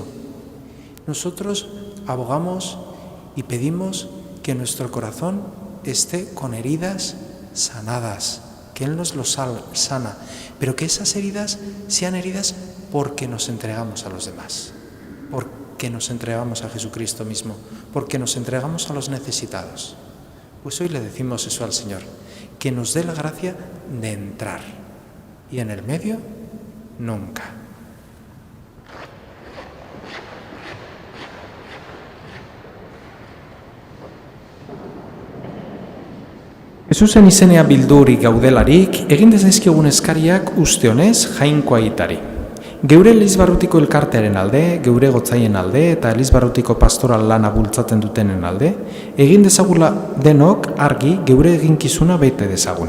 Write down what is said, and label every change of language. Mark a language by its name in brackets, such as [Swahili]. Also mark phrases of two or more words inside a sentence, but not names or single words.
[Spanish] Nosotros abogamos y pedimos que nuestro corazón esté con heridas sanadas, que Él nos lo sana, pero que esas heridas sean heridas porque nos entregamos a los demás, porque nos entregamos a Jesucristo mismo, porque nos entregamos a los necesitados. Pues hoy le decimos eso al Señor, que nos dé la gracia de entrar, y en el medio, nunca. [Basque] Jesusen izenea bildurik gaudelarik, egin dezaizkigun eskariak uste honez jainkoa aitari. Geure Elizbarrutiko elkartearen alde, geure gotzaien alde eta Elizbarrutiko pastoral lana bultzatzen dutenen alde, egin dezagula denok argi geure eginkizuna bete dezagun.